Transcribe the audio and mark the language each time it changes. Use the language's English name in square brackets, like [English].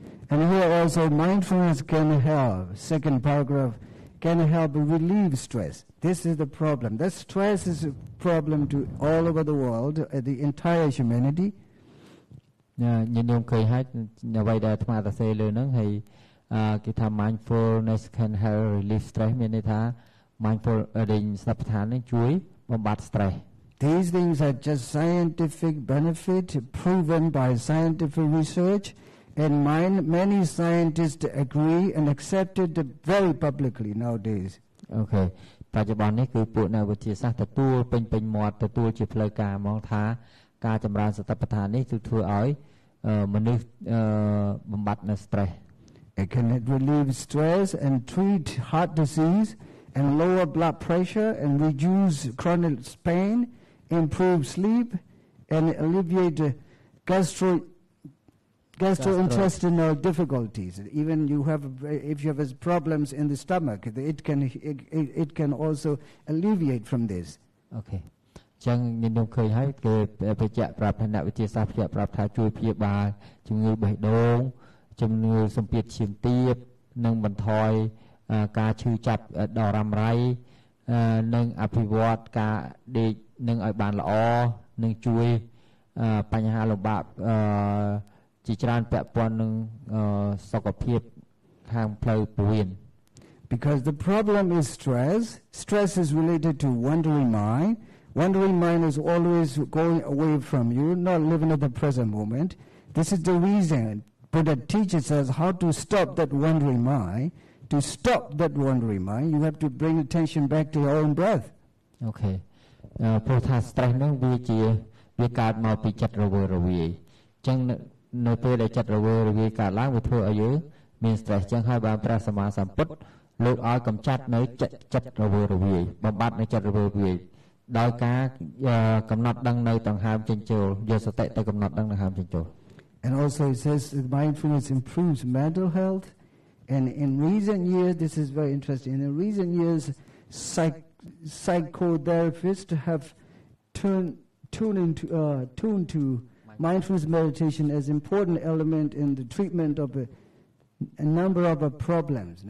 [English] And here also mindfulness can help. Second paragraph can help relieve stress. This is the problem. That stress is a problem to all over the world, the entire humanity. [Khmer] ញាតិញោមឃើញហើយអ្វីដែលអាត្មាសរសេរលើហ្នឹងហើយគេថា [English] mindfulness can help relieve stress [Khmer] មានន័យថា mindful សតិប្បដ្ឋាននេះជួយបំបាត់ stress [English] These things are just scientific benefit proven by scientific research and many scientists agree and accept it very publicly nowadays. Okay. [Khmer] បច្ចុប្បន្ននេះគឺពួកអ្នកវិទ្យាសាស្ត្រទទួលពេញមាត់ទទួលជាផ្លូវការហ្មងថាការចម្រើនសតិប្បដ្ឋាននេះគឺធ្វើឲ្យមនុស្សបំបត្តិនៅ stress. [English] It can relieve stress and treat heart disease and lower blood pressure and reduce chronic pain, improve sleep and alleviate gastrointestinal difficulties. Even if you have problems in the stomach, it can also alleviate from this. Okay. [Khmer] ចឹងញញុំឃើញហើយគេបញ្ជាក់ប្រាប់ថាអ្នកវិទ្យាសាស្ត្របញ្ជាក់ប្រាប់ថាជួយព្យាបាលជំងឺបេះដូងជំងឺសម្ពាធឈាមទាបនិងបន្ថយការឈឺចាប់ដល់រ៉ាំរ៉ៃនិងអភិវឌ្ឍការដេកនឹងឲ្យបានល្អនិងជួយបញ្ហាលំបាកជាច្រើនពាក់ព័ន្ធនឹងសុខភាពខាងផ្លូវពោះវៀន [English] Because the problem is stress. Stress is related to wandering mind. Wandering mind is always going away from you, not living at the present moment. This is the reason Buddha teaches us how to stop that wandering mind. To stop that wandering mind, you have to bring attention back to your own breath. Okay. [Khmer] ព្រោះថា stress ហ្នឹងវាកើតមកពីចិត្តរវើរវាយអញ្ចឹងនៅពេលដែលចិត្តរវើរវាយកើតឡើងវាធ្វើឲ្យយើងមាន stress អញ្ចឹងហើយបានព្រះសម្មាសម្ពុទ្ធលោកឲ្យកម្ចាត់នៅចិត្តរវើរវាយបំបត្តិនៅចិត្តរវើរវាយដោយការកំណត់ដឹងនៅដង្ហើមចេញចូលយកសតិទៅកំណត់ដឹងដង្ហើមចេញចូល [English] And also it says that mindfulness improves mental health. And in recent years, this is very interesting. In recent years, psychotherapists have tuned to mindfulness meditation as important element in the treatment of a number of problems.